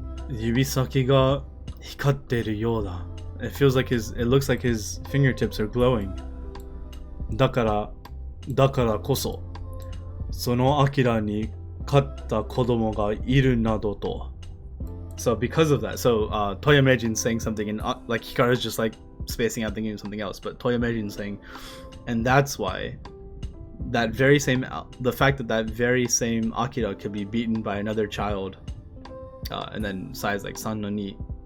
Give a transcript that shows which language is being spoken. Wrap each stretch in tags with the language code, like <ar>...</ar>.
<ja>指先が光ってるようだ.</ja> <en>It looks like his fingertips are glowing.</en> <ja>だからこそ、そのアキラに勝った子供がいるなどと.</ja> <en>So because of that, Toya Meijin's saying something, and like Hikaru's just like spacing out thinking of something else, but Toya Meijin's saying, and that's why the fact that very same Akira could be beaten by another child, and then size like San no ni</en>